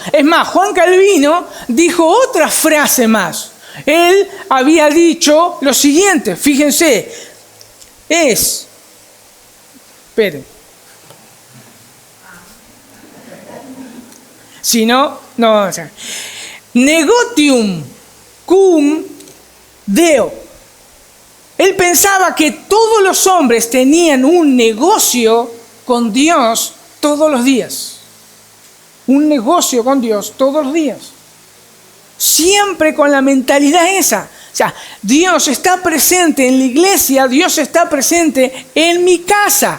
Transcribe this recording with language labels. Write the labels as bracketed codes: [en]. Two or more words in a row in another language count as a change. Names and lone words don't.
[es] Es más, Juan Calvino dijo otra frase más. Él había dicho lo siguiente, fíjense, esperen. Si no, o sea, [la] negotium cum Deo. [es] Él pensaba que todos los hombres tenían un negocio con Dios todos los días. Un negocio con Dios todos los días. Siempre con la mentalidad esa. O sea, Dios está presente en la iglesia, Dios está presente en mi casa.